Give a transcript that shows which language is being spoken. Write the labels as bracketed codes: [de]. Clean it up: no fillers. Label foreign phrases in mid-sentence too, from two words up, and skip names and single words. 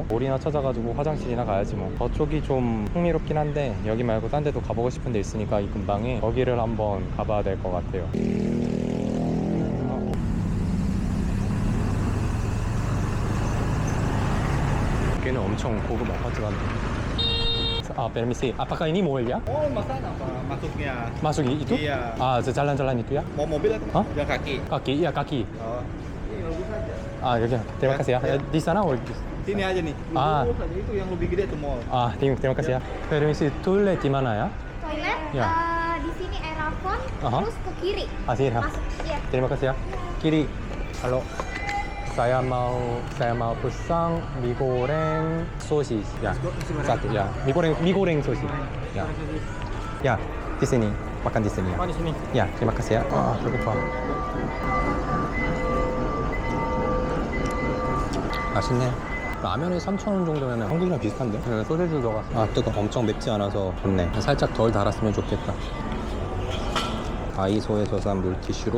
[ko] 몰이나 찾아가지고 화장실이나 가야지 뭐. 저쪽이 좀 흥미롭긴 한데 여기 말고 딴 데도 가보고 싶은 데 있으니까 이 근방에 거기를 한번 가봐야 될 것 같아요. 여기는 엄청 고급 아파트 같네. [id] permisi, apakah ini mall ya? Oh, masalah apa masuknya? Masuk itu? Iya. Jalan-jalan itu ya? Mau mobil atau jalan kaki? Kaki, iya kaki. Oh, ini lurus aja. 여기. terima kasih ya. Di sana or Sini aja nih. Lurus aja itu yang lebih gede tuh mall. terima kasih ya. Permisi, toilet di mana ya? Toilet Ya. di sini Erafon, Aha. terus ke kiri. Sini ya. Masuk ya. Terima kasih ya. Kiri. Halo. Saya mau pesan mie goreng sosis ya. Satu ya. Mie goreng sosis. Ya. Ya, di sini. Makan di sini ya. Di sini. Ya, terima kasih ya. [ko] 배고파. 맛있네. 라면이 3,000원 정도면 한국이랑 비슷한데? 소세지 들어가. 뜨거. 엄청 맵지 않아서 좋네. 살짝 덜 달았으면 좋겠다. 다이소에서 산 물티슈로.